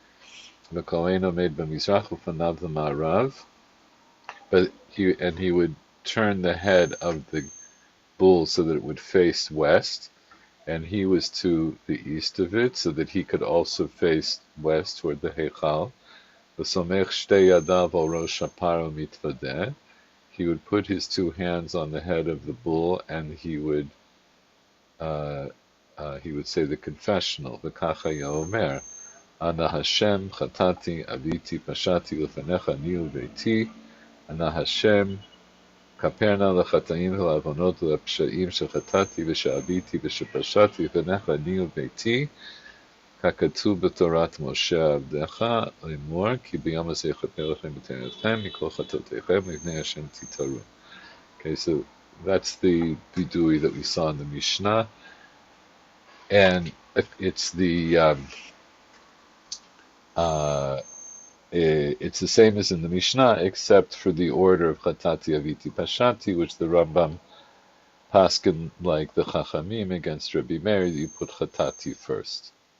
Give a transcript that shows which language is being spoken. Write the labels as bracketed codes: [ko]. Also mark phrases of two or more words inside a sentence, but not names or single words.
[en] But he would turn the head of the bull so that it would face west, and he was to the east of it, so that he could also face west toward the Heichal. He would put his two hands on the head of the bull, and he would say the confessional, [he] וכך יאמר, אנא השם חטאתי עויתי פשעתי לפניך אני וביתי, אנא השם כפר נא לחטאים ולעוונות ולפשעים שחטאתי ושעויתי ושפשעתי לפניך אני וביתי, ככתוב בתורת משה עבדך לאמר, כי ביום הזה יכפר עליכם לטהר אתכם מכל חטאתיכם לפני השם תטהרו. [en] Okay, so that's the vidui that we saw in the Mishnah. And it's the same as in the Mishnah, except for the order of [he] חטאתי עויתי פשעתי, [en] which the Rambam paskin like the Chachamim against Rabbi Meir, that you put Chatati first.